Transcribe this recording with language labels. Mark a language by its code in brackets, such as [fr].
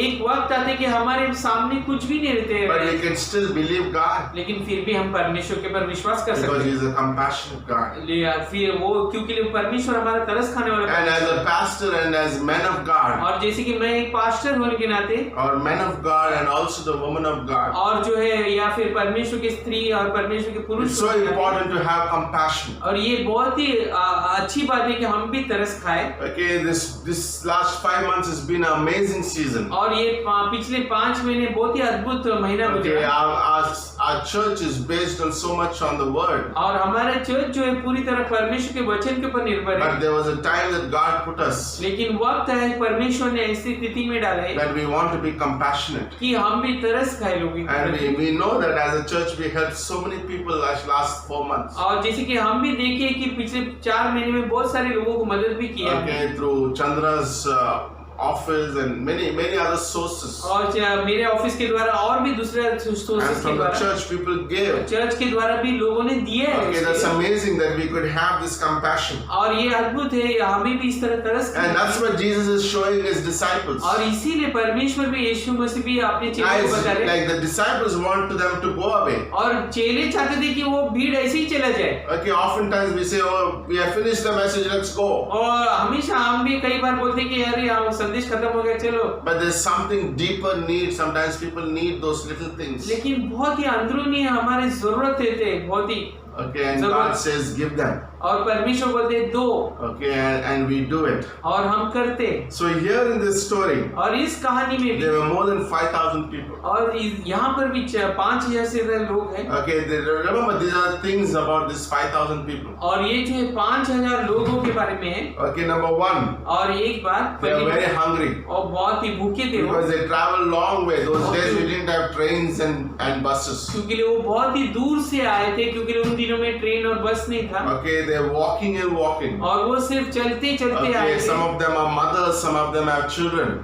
[hi] एक वक्त आता है कि हमारे सामने कुछ भी नहीं रहते [en] but we [hi] हैं, [en] can still believe God [hi] लेकिन फिर भी हम परमेश्वर के पर विश्वास कर सकते [en] because [hi] हैं। [en] He's a compassionate God. [hi] फिर वो क्योंकि परमेश्वर हमारा तरस खाने वाला [en] And as [hi] परमेश्वर [en] a pastor and as men of [hi] है। [en] God, [hi] और जैसे कि मैं एक पास्टर होने के नाते [en] or men of God and also the woman of God, [hi] और जो है या फिर परमेश्वर की स्त्री और परमेश्वर के पुरुष [en] it's so [hi] होने के नाते, [en] important to have compassion. [hi] और ये बहुत ही अच्छी बात है कि हम भी तरस खाए। [en] Okay, this last 5 months has been an amazing season. [hi] और ये पिछले 5 महीने बहुत ही अद्भुत महीना [en] Okay, [hi] गुजरा। [en] our church is based on so much on the word, [hi] और हमारा चर्च जो है पूरी तरह परमेश्वर के वचन के ऊपर निर्भर [en] but [hi] है, [en] there was a time that God put us [hi] लेकिन वक्त है परमेश्वर ने ऐसी स्थिति में डाला है [en] that we want to be compassionate. [hi] कि हम भी तरस खाए लोगों के [en] And [hi] प्रति। [en] we know that as a church we helped so many people last 4 months. [hi] और जैसे कि हम भी देखे कि पिछले 4 महीने में बहुत सारे लोगों को मदद भी किया है। [en] Okay, through Chandra's office and many other sources. [hi] और मेरे ऑफिस के द्वारा और भी दूसरे [en] And [hi] सोर्सेस के [en] from the [hi] द्वारा [en] church people gave. [hi] चर्च के द्वारा भी लोगों ने दिए हैं [en] Okay, [hi] उसके [en] that's [hi] लिए। [en] amazing that we could have this compassion. [hi] और ये अद्भुत है, हमें भी इस तरह तरस [en] And that's what Jesus is showing his disciples. [hi] और इसीलिए परमेश्वर भी यीशु मसीह भी अपने चेलों को [en] Guys, [hi] बता रहे [en] like the disciples want them to go away. [hi] और चेले चाहते थे कि वो भीड़ ऐसे ही चला जाए। [en] Okay, oftentimes we say, oh, we have finished the message, let's go. [hi] और हमेशा हम भी कई बार बोलते हैं कि अरे हम संदेश खत्म हो गया चलो, [en] But there's something deeper need. Sometimes people need those little things. [hi] लेकिन बहुत ही अंदरूनी हमारे जरूरत थे, बहुत ही। [en] Okay, and God says, give them. [hi] और परमेश्वर बोलते हैं, दो, [en] Okay, and we do it. [hi] और हम करते। [en] So here in this story, [hi] और इस कहानी में भी [en] there were more than 5,000 people. [hi] और यहाँ पर भी 5,000 से ज्यादा लोग हैं। [en] Okay, remember these are things about this 5,000 people. [hi] और ये जो है 5,000 लोगों के बारे में है। [en] Okay, number one, [hi] और एक बात [en] they are very hungry [hi] और बहुत ही भूखे थे वो, [en] because they travel long way. Those days we didn't have trains and buses. [hi] क्योंकि वो बहुत ही दूर से आए थे, क्योंकि उन दिनों में ट्रेन और बस नहीं था। [en] Okay, they're walking and walking. [hi] और वो सिर्फ चलते चलते आए [en] Okay, [hi] थे। [en] some of them are mothers, some of them have children.